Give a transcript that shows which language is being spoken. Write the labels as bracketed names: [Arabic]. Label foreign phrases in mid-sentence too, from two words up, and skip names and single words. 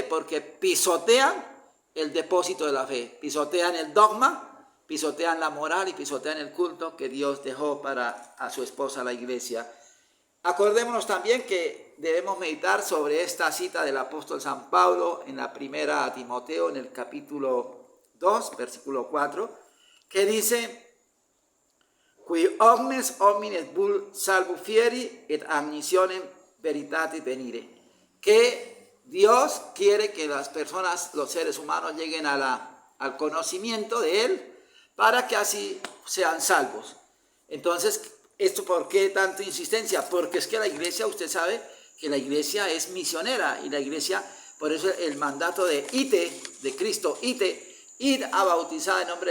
[Spanish] Porque pisotean el depósito de la fe, pisotean el dogma, pisotean la moral y pisotean el culto que Dios dejó para a su esposa, la iglesia. Acordémonos también que debemos meditar sobre esta cita del apóstol San Pablo en la primera a Timoteo, en el capítulo 2, versículo 4, que dice: [Latin] qui omnes homines vul salvo fieri et amnitionem veritatis venire, [Spanish] que Dios quiere que las personas, los seres humanos, lleguen al conocimiento de Él para que así sean salvos. Entonces, ¿esto por qué tanta insistencia? Porque es que la iglesia, usted sabe que la iglesia es misionera y la iglesia, por eso el mandato de ite, de Cristo, id a bautizar en nombre